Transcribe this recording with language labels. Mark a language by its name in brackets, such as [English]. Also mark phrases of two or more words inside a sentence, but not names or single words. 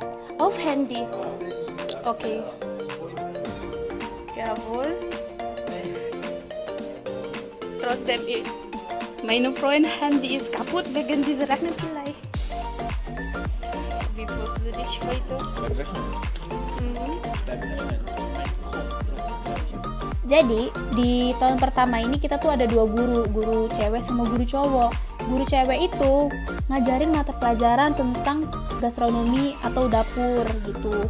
[German] Auf Handy. Okay. Jawohl. Trotzdem, meine Freund Handy ist kaputt wegen dieser Rechner vielleicht. Wie fühlst du dich heute? [Indonesian] Jadi di tahun pertama ini kita tuh ada 2 guru cewek sama guru cowok. Guru cewek itu ngajarin mata pelajaran tentang gastronomi atau dapur gitu.